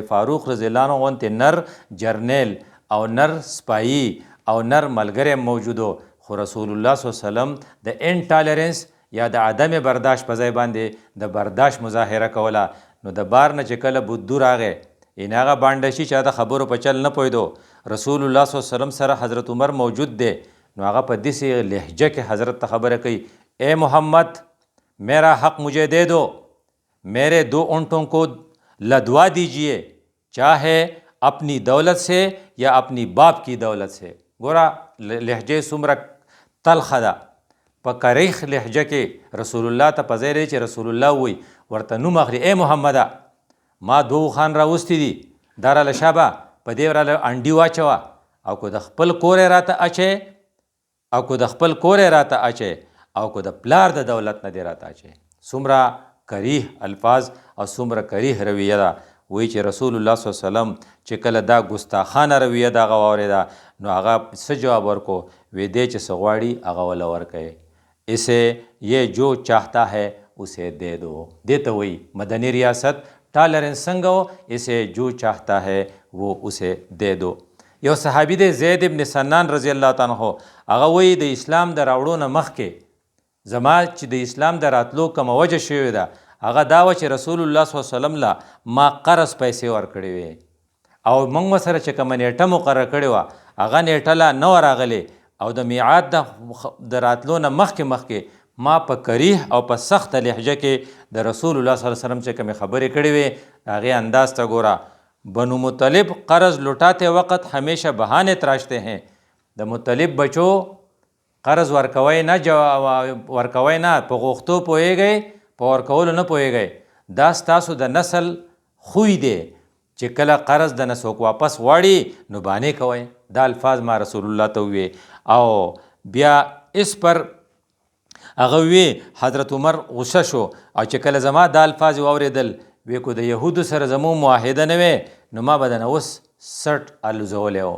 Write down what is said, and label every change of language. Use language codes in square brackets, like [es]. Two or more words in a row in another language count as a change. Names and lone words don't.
[ps] فاروق [ar] رضی الله عنه [ps] غوندې نر جرنیل او نر سپایي او نر ملګری موجودو خو رسول الله [ar] صلی الله علیه وسلم [ps] د انټالرنس یا د عدم برداشت په ځای باندې د برداشت مظاهره کوله نو د بار نه چې کله بدو راغی این هغه بانډشي چې د خبرو په چل نه پوهېدو رسول الله [ar] صلی الله علیه وسلم [ps] سره حضرت عمر موجود دی نو هغه په داسې لهجه کې حضرت ته خبره کوي [ur] اے محمد میرا حق مجھے دے دو میرے 2 اونٹوں کو لدوا دیجئے چاہے اپنی دولت سے یا اپنی باپ کی دولت سے [ps] ګوره لهجه څومره تلخه ده په کریخ لهجه کې رسول الله ته په ځای دی چې رسول الله وی ورته نوم اخلي اے محمده ما 2 خان راوستی دي دا راله شابه په دې راله انډي واچوه او که د خپل کور راته اچې او که د خپل کور راته اچې او که د پلار د دولت نه دی راته اچې څومره کریح الفاظ او څومره کریح رویه ده وی چې رسول الله [ar] صلی الله علیه وسلم [ps] چې کله دا ګستاخانه رویه د هغه واورېده نو هغه څه جواب ورکو وی دی چې څه غواړي هغه وله ورکوي [ur] اسے یہ جو چاہتا ہے اسے دے دو [ps] دې ته وی مدني ریاست ټالرنس څنګه و [ur] اسے جو چاہتا ہے وہ اسے دے دو [ps] یو صحابي دی زید ابن سنان [ar] رضی الله تعالی عنہ [ps] هغه وی د اسلام د راوړو نه مخکې زما چې د اسلام د راتلو کومه وجه شوې ده هغه دا و چې رسول الله [ar] صلی الله علیه وسلم [ps] لا ما قرض پیسې ورکړې وې او موږ ورسره چې کومه نیټه مقرره کړې وه هغه نیټه لا نه ورغلې او د میعاد د راتلو نه مخکې ما په کریح او په سخت لهجه کې د رسول الله [ar] صلی الله علیه وسلم [ps] چې کومې خبرې کړې وې د هغې انداز ته ګوره بنو مطلب [ur] قرض لوٹاتے وقت ہمیشہ بہانے تراشتے ہیں [ps] د مطلب بچو قرض ورکوی نه په غوښتو پوهیږئ په ورکولو نه پوهیږئ دا ستاسو د نسل خوی دی چې کله قرض د نه څوک واپس غواړي نو بانې کوئ. دا الفاظ ما رسول الله ته وویې. او بیا [ur] اس پر [ps] هغه وی حضرت عمر غصه شو او چې کله زما دا الفاظ واورېدل وی کو د یهودو سره زمو معاهده نه وی نو ما به دنه اوس سټ الوزولی و.